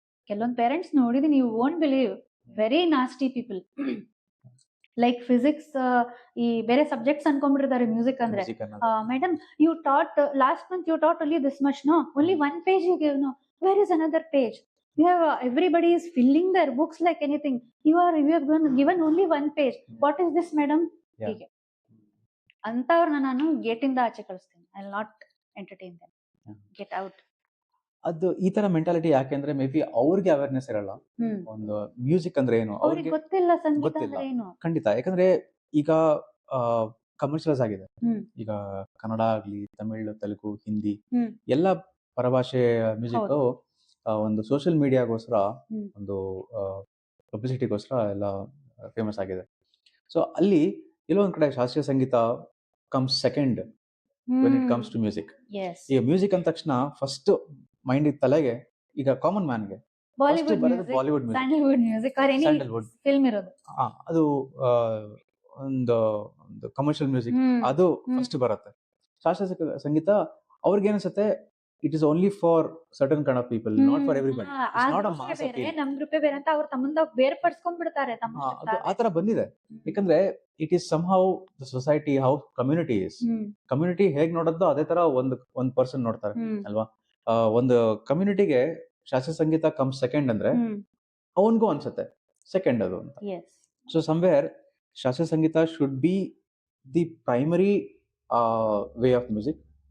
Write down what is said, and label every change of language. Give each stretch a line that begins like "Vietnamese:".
Kannada: ಕೆಲವೊಂದು ಪೇರೆಂಟ್ಸ್ ನೋಡಿದೀನಿ,
English: You won't believe, very nasty people.
Kannada: Like physics, ಈ ಬೇರೆ ಸಬ್ಜೆಕ್ಟ್ಸ್ ಅನ್ಕೊಂಡ್ಬಿಟ್ಟಿದ್ದಾರೆ ಮ್ಯೂಸಿಕ್ ಅಂದ್ರೆ.
English: Madam, you taught last month, you taught only this much, no only one page you give, no where is another page? You have everybody is filling their books like anything. You have given only one page. What is this, madam?
Kannada: ಹೀಗೆ ಅಂತವ್ರನ್ನ ನಾನು ಗೇಟಿಂದ ಆಚೆ ಕಳಿಸ್ತೀನಿ.
English: I will not entertain them. Get out.
Kannada: ಅದು ಈ ತರ mentality ಯಾಕೆಂದ್ರೆ may be ಅವ್ರಿಗೆ awareness ಇರಲ್ಲ. ಒಂದು ಮ್ಯೂಸಿಕ್ ಅಂದ್ರೆ ಏನು ಅವ್ರಿಗೆ ಗೊತ್ತಿಲ್ಲ, ಸಂಗೀತ ಅಂದ್ರೆ ಏನು. ಖಂಡಿತ. ಯಾಕಂದ್ರೆ ಈಗ ಕಮರ್ಷಿಯಲ್ಸ್ ಆಗಿದೆ. ಈಗ ಕನ್ನಡ ಆಗ್ಲಿ, ತಮಿಳ್, ತೆಲುಗು, ಹಿಂದಿ ಎಲ್ಲ ಪರಭಾಷೆ ಮ್ಯೂಸಿಕ್ ಒಂದು ಸೋಷಿಯಲ್ ಮೀಡಿಯಾಗೋಸ್ಕರ, ಒಂದು ಪಬ್ಲಿಸಿಟಿಗೋಸ್ಕರ ಎಲ್ಲ ಫೇಮಸ್ ಆಗಿದೆ. ಸೊ ಅಲ್ಲಿ ಎಲ್ಲೋ ಒಂದ್ ಕಡೆ ಶಾಸ್ತ್ರೀಯ ಸಂಗೀತ
English: Comes second when it comes to music.
Kannada: ಈಗ ಮ್ಯೂಸಿಕ್ ಅಂದ ತಕ್ಷಣ ಫಸ್ಟ್ ಮೈಂಡ್ ತಲೆಗೆ, ಈಗ common ಮ್ಯಾನ್ಗೆ Bollywood music, Sandalwood film ಇರೋದು, ಅದು ಒಂದು ಕಮರ್ಷಿಯಲ್ ಮ್ಯೂಸಿಕ್, ಅದು ಫಸ್ಟ್ ಬರುತ್ತೆ. ಶಾಸ್ತ್ರೀಯ ಸಂಗೀತ ಅವ್ರಿಗೆ ಅನ್ಸುತ್ತೆ
English: it is only for certain kind of people, not for everybody. It's not a mass appeal.
Kannada: ನಮ್ ಗ್ರೂಪ್ ಬೇರೆ ಅಂತ ಅವ್ರು ತಮ್ಮಂದ ಬೇರ್ಪಡಿಸ್ಕೊಂಡ್ಬಿಡ್ತಾರೆ. ಆತರ ಬಂದಿದೆ.
English: ಯಾಕಂದ್ರೆ it is somehow the society, how community is.
Kannada: Community ಹೇಗ್ ನೋಡೋದು ಅದೇ ತರ ಒಂದ್ ಪರ್ಸನ್ ನೋಡ್ತಾರೆ ಅಲ್ವಾ. ಒಂದು ಕಮ್ಯುನಿಟಿಗೆ ಶಾಸ್ತ್ರೀಯ ಸಂಗೀತ
English: come second
Kannada: ಅಂದ್ರೆ ಅವನ್ಗೂ ಅನ್ಸುತ್ತೆ ಸೆಕೆಂಡ್ ಅದು ಅಂತ.
English: so somewhere
Kannada: ಶಾಸ್ತ್ರೀಯ ಸಂಗೀತ
English: Should be the primary way of music.